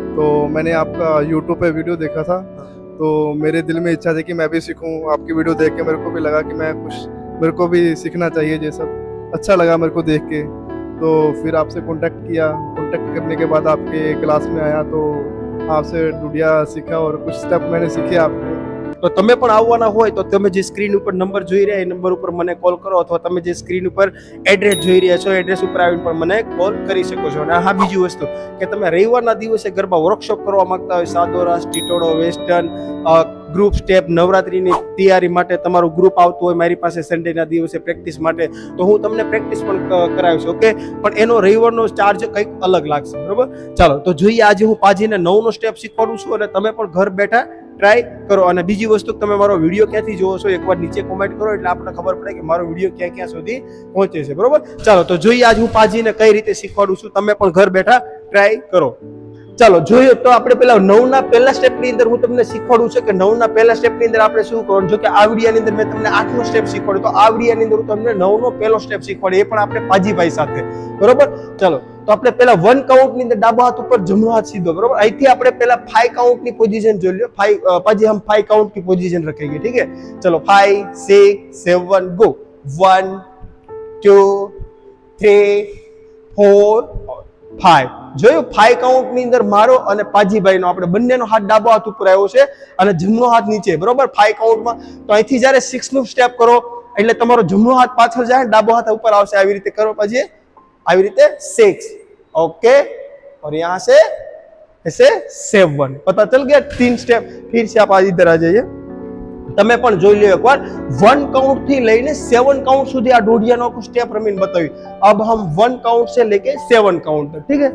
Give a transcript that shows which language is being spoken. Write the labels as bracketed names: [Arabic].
[Hindi] तो मैंने आपका यूट्यूब पे वीडियो देखा था, तो मेरे दिल में इच्छा थी कि मैं भी सीखूं. आपकी वीडियो देख के मेरे को भी लगा कि मेरे को भी सीखना चाहिए ये सब. अच्छा लगा मेरे को देख के, तो फिर आपसे कांटेक्ट किया. कांटेक्ट करने के बाद आपके क्लास में आया, तो आपसे डुडिया सीखा और कुछ स्टेप मैंने सीखे आपके. [Gujarati] તો તમે પણ આવવાના હોય તો તમે જે સ્ક્રીન ઉપર નંબર જોઈ રહ્યા એ નંબર ઉપર મને કોલ કરો, અથવા તમે જે સ્ક્રીન ઉપર એડ્રેસ જોઈ રહ્યા છો એડ્રેસ ઉપર આવીને પણ મને કોલ કરી શકો છો. અને હા, બીજી વસ્તુ કે તમે રવિવારના દિવસે ગરબા વર્કશોપ કરવા માંગતા હોય, સાદો રાસ, ટીટોળો, વેસ્ટર્ન, ગ્રુપ સ્ટેપ, નવરાત્રીની તૈયારી માટે તમારું ગ્રુપ આવતું હોય મારી પાસે સન્ડેના દિવસે પ્રેક્ટિસ માટે, તો હું તમને પ્રેક્ટિસ પણ કરાવીશ. ઓકે, પણ એનો રવિવારનો ચાર્જ કંઈક અલગ લાગશે, બરોબર? ચાલો તો જોઈએ આજે હું પાજીને 9નો સ્ટેપ શીખવાડું છું, અને તમે પણ ઘર બેઠા ટ્રાય કરો. અને બીજી વસ્તુ, તમે મારો વિડીયો ક્યાંથી જોવો છો એકવાર નીચે કોમેન્ટ કરો, એટલે આપણને ખબર પડે કે મારો વિડીયો ક્યાં ક્યાં સુધી પહોંચે છે, બરોબર? ચાલો તો જોઈએ આજે હું પાજીને કઈ રીતે શીખવાડું છું, તમે પણ ઘર બેઠા ટ્રાય કરો. ચાલો જોઈએ તો આપણે પેલા 9ના પહેલા સ્ટેપની અંદર હું તમને શીખવાડું છું કે 9ના પહેલા સ્ટેપની અંદર આપણે શું કરવાનું. જો કે આ વિડીયોની અંદર મેં તમને 8નો સ્ટેપ શીખવાડ્યો, તો આ વિડીયોની અંદર હું તમને 9નો પહેલો સ્ટેપ શીખવાડ્યો, એ પણ આપણે પાજીભાઈ સાથે, બરોબર? ચાલો તો આપણે પેલા 1 કાઉન્ટની અંદર ડાબો હાથ ઉપર જમણો હાથ સીધો, બરોબર? અહીંથી આપણે પેલા 5 કાઉન્ટની પોઝિશન જોઈ લો. [Hindi] 5 पाजी हम 5 काउंट की पोजीशन रखेंगे, ठीक है? चलो 5, 6, 7 गो. 1, 2, 3, 4, 5. [Gujarati] જોયું? 5 કાઉન્ટ ની અંદર મારો અને પાજીભાઈ નો આપણે બંનેનો હાથ ડાબો હાથ ઉપર આવ્યો છે અને જમણો હાથ નીચે, બરોબર? 5 કાઉન્ટમાં. તો અહીંથી જ્યારે 6નું સ્ટેપ કરો એટલે તમારો જમણો હાથ પાછળ જાય, ડાબો હાથ ઉપર આવશે. આવી રીતે કરો પાજી, આવી રીતે 6. [Hindi] ओके, और यहाँ से ऐसे 7. पता चल गया 3 स्टेप. फिर से आप आज इधर आ जाइए. [Gujarati] તમે પણ જોઈ લો એકવાર. 1 કાઉન્ટ થી લઈને 7 કાઉન્ટ સુધી આ દોઢિયાનો આખું સ્ટેપ રમીને બતાવી. [Hindi] अब हम 1 काउंट से लेके 7 काउंट तक, ठीक है?